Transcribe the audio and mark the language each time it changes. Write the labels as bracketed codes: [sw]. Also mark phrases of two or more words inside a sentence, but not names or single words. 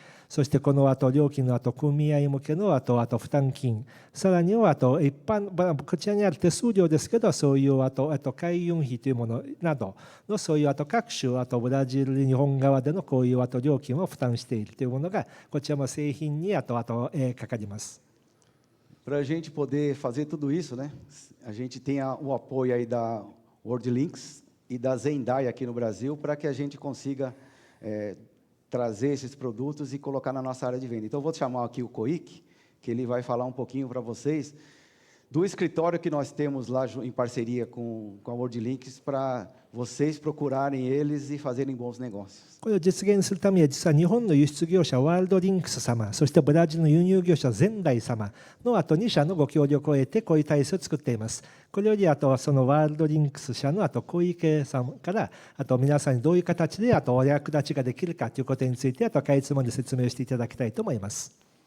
[ja] そしてこの後料金の後組合向けの後負担金、さらには後一般、こちらにある手数料ですけど、そういう後海運費というものなどのそういう各種ブラジル日本側でのこういう料金を負担しているというものがこちらも製品にかかります。 [pt] Para a gente poder fazer tudo isso, né? A gente tem o apoio aí da WorldLinks e da Zendai aqui no Brasil para que a gente consiga trazer esses produtos e colocar na nossa área de venda. Então, eu vou chamar aqui o Koik, que ele vai falar um pouquinho para vocês do escritório que nós temos lá em parceria com a WorldLinks para vocês procurarem eles e fazerem bons negócios. [ja] これを実現するためには実は日本の輸出業者ワールドリンクス様、そしてブラジルの輸入業者ゼンダイ様の2社のご協力を得てこういう体制を作っています。これよりそのワールドリンクス社の小池さんから皆さんにどういう形でお役立ちができるかということについてかいつまんで説明していただきたいと思います。